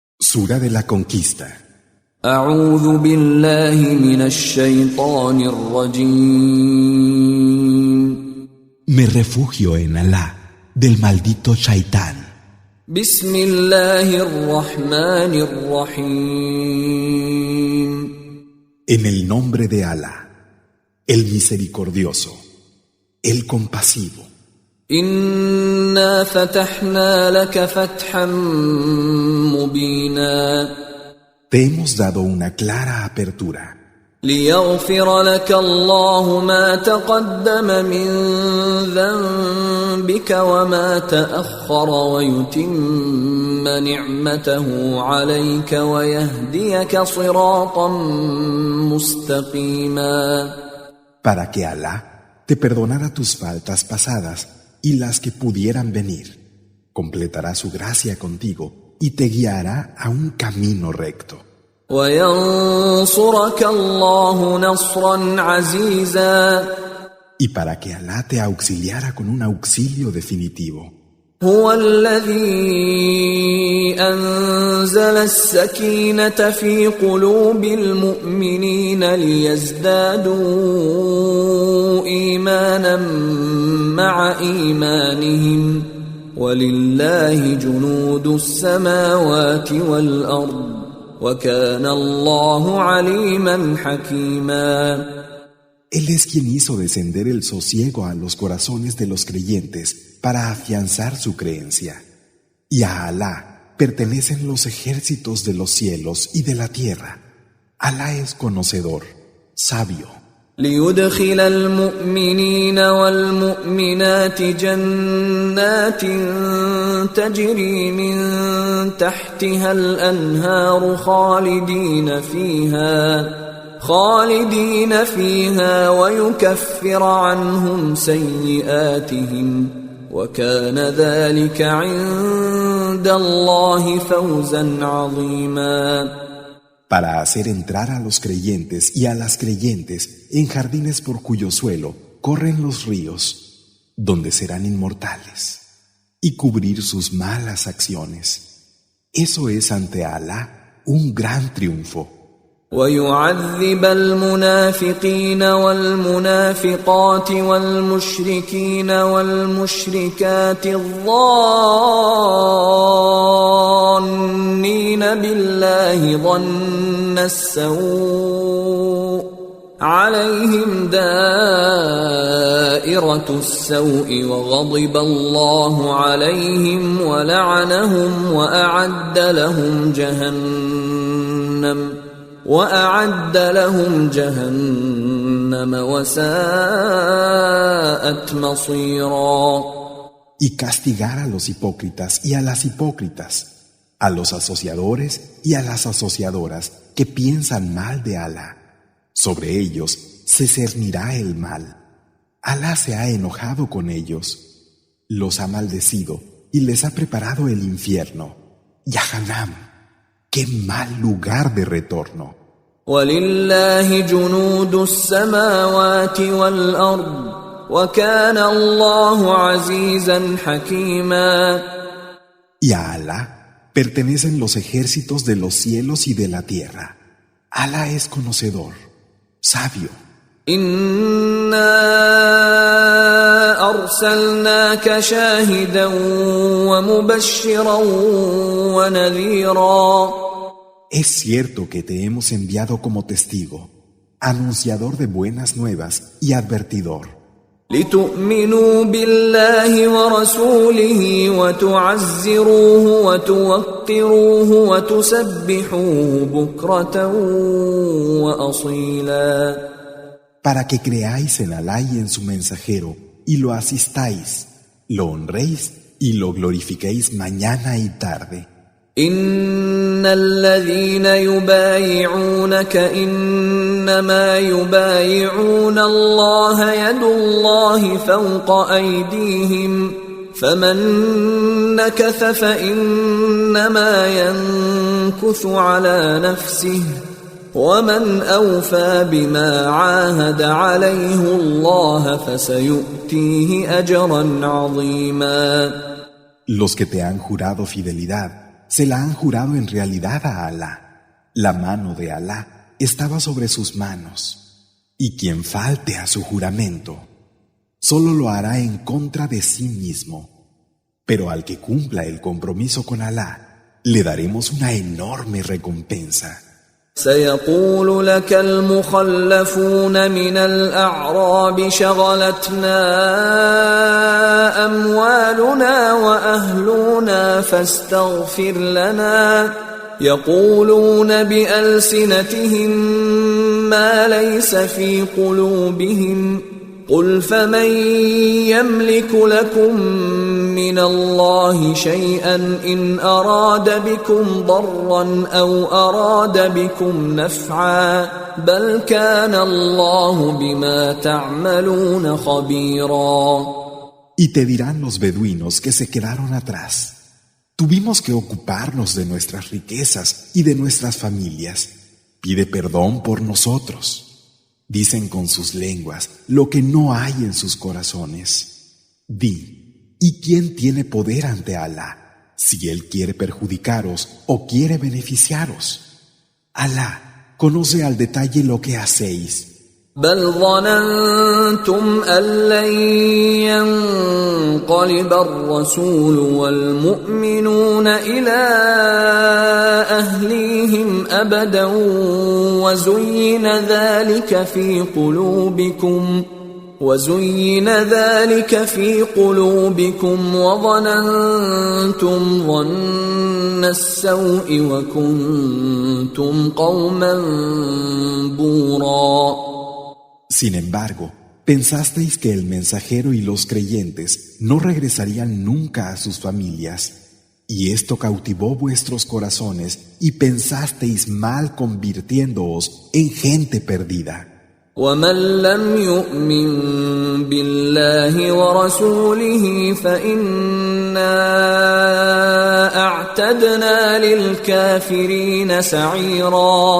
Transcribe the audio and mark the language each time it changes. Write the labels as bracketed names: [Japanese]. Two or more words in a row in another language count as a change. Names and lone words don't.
[Spanish] Sura de la Conquista. [Arabic] أعوذ بالله من الشيطان الرجيم. [Spanish] Me refugio en Alá, del maldito Shaitán. [Arabic] بسم الله الرحمن الرحيم. [Spanish] En el nombre de Alá, el misericordioso, el compasivo. [Arabic] إنا فتحنا لك فتحا مبينا. [Spanish] Te hemos dado una clara apertura [Arabic] ليغفر لك الله ما تقدم من ذنبك وما تأخر ويتم نعمته عليك ويهديك صراطا مستقيما. [Spanish] para que Alá te perdonara tus faltas pasadas y las que pudieran venir. Completará su gracia contigo y te guiará a un camino recto. [Arabic] وينصرك الله نصرا عزيزا. [Spanish] Y para que Alá te auxiliara con un auxilio definitivo. [Arabic] هو الذي أنزل السكينة في قلوب المؤمنين ليزدادوا إيمانا مع إيمانهم ولله جنود السماوات والأرض وكان الله عليما حكيما. [Spanish] Él es quien hizo descender el sosiego a los corazones de los creyentes para afianzar su creencia. Y a Alá pertenecen los ejércitos de los cielos y de la tierra. Alá es conocedor, sabio. [Arabic] ليدخل المؤمنين والمؤمنات جنات تجري من تحتها الأنهار خالدين فيها ويكفر عنهم سيئاتهم وكان ذلك عند الله فوزا عظيما. [Spanish] Para hacer entrar a los creyentes y a las creyentes en jardines por cuyo suelo corren los ríos, donde serán inmortales, y cubrir sus malas acciones. Eso es ante Alá un gran triunfo. [Arabic] ويعذب المنافقين والمنافقات والمشركين والمشركات الظانين بالله ظن السوء عليهم دائرة السوء وغضب الله عليهم ولعنهم وأعد لهم جهنم وساءت مصيرا. [Spanish] Y castigar a los hipócritas y a las hipócritas, a los asociadores y a las asociadoras que piensan mal de Alá. Sobre ellos se cernirá el mal. Alá se ha enojado con ellos, los ha maldecido y les ha preparado el infierno, Yahanam. ¡Qué mal lugar de retorno! [Arabic] وَلِلَّهِ جُنُودُ السَّمَاوَاتِ وَالْأَرْضِ وَكَانَ اللَّهُ عَزِيزًا حَكِيمًا. [Spanish] Y a Alá pertenecen los ejércitos de los cielos y de la tierra. Alá es conocedor, sabio. [Arabic] إِنَّا أَرْسَلْنَاكَ شَاهِدًا وَمُبَشِّرًا وَنَذِيرًا. [Spanish] Es cierto que te hemos enviado como testigo, anunciador de buenas nuevas y advertidor. [Arabic] لِتُؤْمِنُوا بِاللَّهِ وَرَسُولِهِ وَتُعَزِّرُوهُ وَتُوَقِّرُوهُ وَتُسَبِّحُوهُ بُكْرَةً وَأَصِيلًا. [Spanish] Para que creáis en Alá y en su mensajero, y lo asistáis, lo honréis y lo glorifiquéis mañana y tarde. [Arabic] إن الذين يبايعونك إنما يبايعون الله يد الله فوق أيديهم فمن نكث فإنما ينكث على نفسه ومن أوفى بما عاهد عليه الله فسيؤتيه أجرا عظيما. [Spanish] Los que te han jurado fidelidad se la han jurado en realidad a Alá. La mano de Alá estaba sobre sus manos. Y quien falte a su juramento, solo lo hará en contra de sí mismo. Pero al que cumpla el compromiso con Alá, le daremos una enorme recompensa. [Arabic] سيقول لك المخلفون من الأعراب شغلتنا أموالنا وأهلنا فاستغفر لنا يقولون بألسنتهم ما ليس في قلوبهم قل فمن يملك لكم من الله شيئا إن أراد بكم ضرا أو أراد بكم نفعا بل كان الله بما تعملون خبيرا. [Spanish] Y te dirán los beduinos que se quedaron atrás: tuvimos que ocuparnos de nuestras riquezas y de nuestras familias. Pide perdón por nosotros. Dicen con sus lenguas lo que no hay en sus corazones. Di, ¿y quién tiene poder ante Alá, si Él quiere perjudicaros o quiere beneficiaros? Alá conoce al detalle lo que hacéis. [Arabic] بل ظننتم أن لن ينقلب الرسول والمؤمنون إلى أهليهم أبدا وزين ذلك في قلوبكم وظننتم ظن السوء وكنتم قوما بورا. [Spanish] Sin embargo, pensasteis que el mensajero y los creyentes no regresarían nunca a sus familias, y esto cautivó vuestros corazones y pensasteis mal convirtiéndoos en gente perdida. [Arabic] ومن لم يؤمن بالله ورسوله فإنا أعتدنا للكافرين سعيرا.